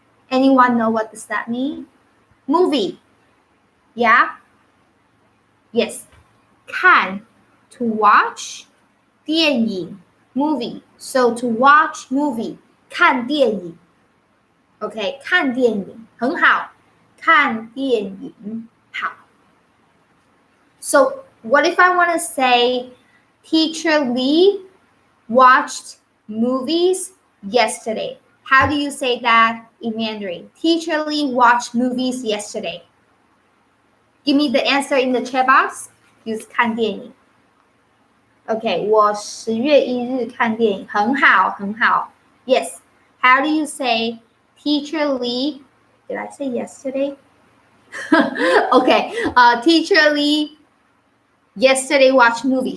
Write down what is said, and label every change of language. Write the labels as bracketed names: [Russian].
[English] Anyone know what does that mean? Movie. Yeah. Yes. [Chinese] 看 [English] to watch [Chinese] 电影 movie. [English] So to watch movie 看电影。 [Chinese] OK， 看电影很好，看电影好。 [English] So what if I want to say Teacher Lee watched movies yesterday? How do you say that in Mandarin? Teacher Lee watched movies yesterday. Give me the answer in the chat box. Use 看电影。 [Chinese] OK， 我10月1日看电影，很好，很好。 [English] Yes. How do you say Teacher Lee? Did I say yesterday? Okay. Teacher Lee yesterday watched movie.